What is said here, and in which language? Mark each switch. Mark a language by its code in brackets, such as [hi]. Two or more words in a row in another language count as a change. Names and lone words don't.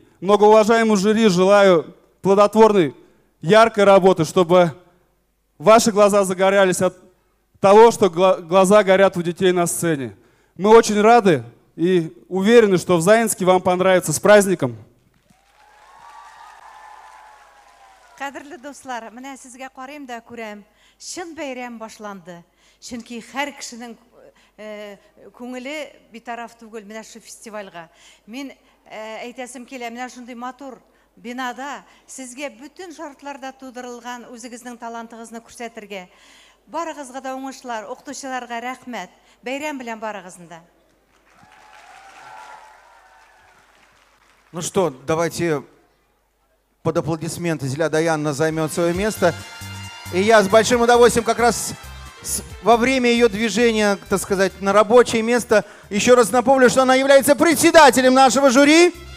[ru] Многоуважаемому жюри желаю плодотворной, яркой работы, чтобы ваши глаза загорялись от того, что глаза горят у детей на сцене. Мы очень рады и уверены, что в Заинске вам понравится. С праздником! [tt] Кадрлы достар, менә сезгә карыйм да күрәм, шын бәйрәм башланды. Чөнки һәр кешенең күңеле битараф түгел менә шу фестивальгә. Мин әйтәсем килә, менә шундый матур бинада сезгә бүтән шартларда тудырылган үзегезнең талантыгызны күрсәтергә. Барыгызга да уңышлар, укытучыларга рәхмәт. Бәйрәм белән барыгызны да. [ru] Ну что, давайте под аплодисменты Зиля Даянна займет свое место. И я с большим удовольствием как раз во время ее движения, так сказать, на рабочее место еще раз напомню, что она является председателем нашего жюри.